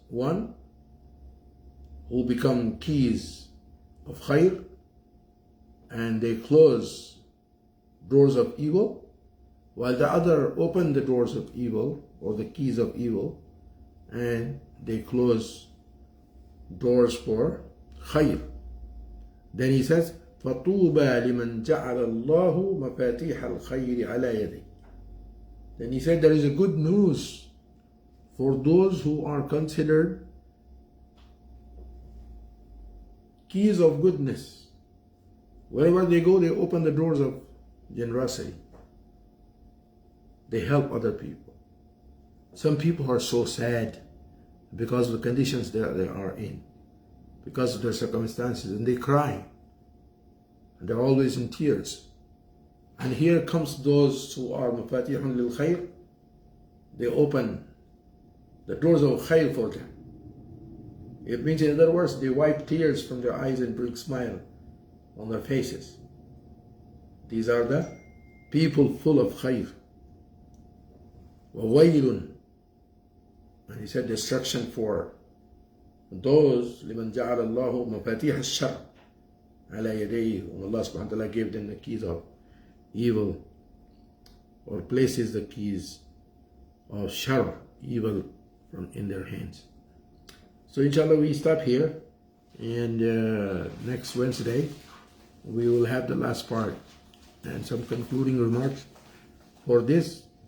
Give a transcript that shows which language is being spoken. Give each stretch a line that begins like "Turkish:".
English: One, who become keys of khair, and they close doors of evil, while the other open the doors of evil, or the keys of evil, and they close doors for khair. Then he says,
Arabic: فَطُوبَى لِمَنْ جَعَلَ اللَّهُ مَفَاتِيحَ الْخَيْرِ عَلَى يَدَيْهِ.
English: Then he said, there is a good news for those who are considered keys of goodness. Wherever they go, they open the doors of generosity. They help other people. Some people are so sad because of the conditions they are in, because of their circumstances, and they cry. And they're always in tears. And here comes those who are
Arabic: mafatihun lil khair.
English: They open the doors of khair for them. It means, in other words, they wipe tears from their eyes and bring smile on their faces. These are the people full of khair.
Arabic: وَوَيْلٌ.
English: And he said, destruction for those
Arabic: لِمَنْ جَعَلَ اللَّهُ مَفَاتِيحَ الشَّرِّ عَلَى يَدَيْهِ.
English: When Allah subhanahu wa ta'ala gave them the keys of evil, or places the keys of shar, evil, in their hands. So inshallah we stop here, and next Wednesday we will have the last part and some concluding remarks for this.